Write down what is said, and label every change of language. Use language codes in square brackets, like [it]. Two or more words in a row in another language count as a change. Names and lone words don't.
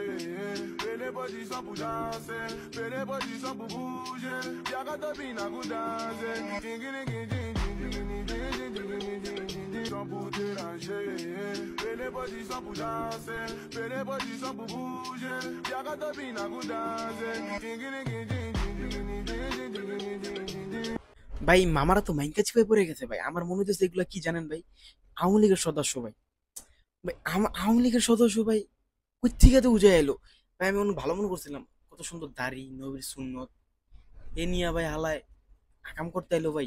[fr] Et les petits sont pour danser, et les petits sont pour bouger. Y'a qu'à te bina pour danser. Sont pour déranger. Et les petits sont pour danser, et les petits sont pour bouger. Y'a qu'à te bina pour danser. [bn] ভাই মামারা তো মাইনকা চিপায় পড়ে গেছে ভাই। আমার মনে হচ্ছে এগুলা কি জানেন ভাই, আওয়ামী লীগের সদস্য ভাই। ভাই আওয়ামী লীগের সদস্য ভাই কই থেকে তো উজে এলো ভাই। আমি অনেক ভালো মনে করছিলাম, কত সুন্দর দাড়ি, নবীর সুন্নত এ নিয়ে ভাই হালায় আকাম করতে এলো ভাই।